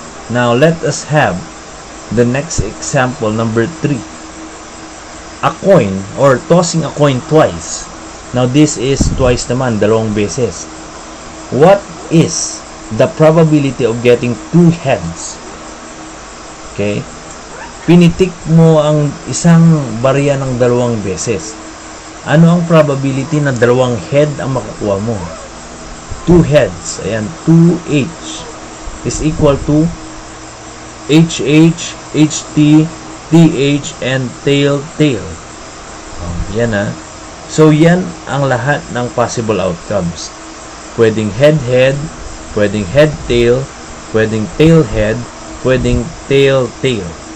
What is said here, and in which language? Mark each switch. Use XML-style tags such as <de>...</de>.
<en>Now, let us have the next example, number 3. A coin, or tossing a coin twice. Now, this is twice naman,</en> <tl>dalawang beses.</tl> <en>What is the probability of getting 2 heads? Okay?</en> <tl>Pinitik mo ang isang barya ng dalawang beses. Ano ang probability na dalawang head ang makukuha mo?</tl> <en>2 heads. Ayan, 2H is equal to HH, HT, TH, and tail.</en> <tl>Yan ha. So, yan ang lahat ng possible outcomes. Pwedeng head-head, pwedeng head-tail, pwedeng tail-head, pwedeng tail-tail.</tl>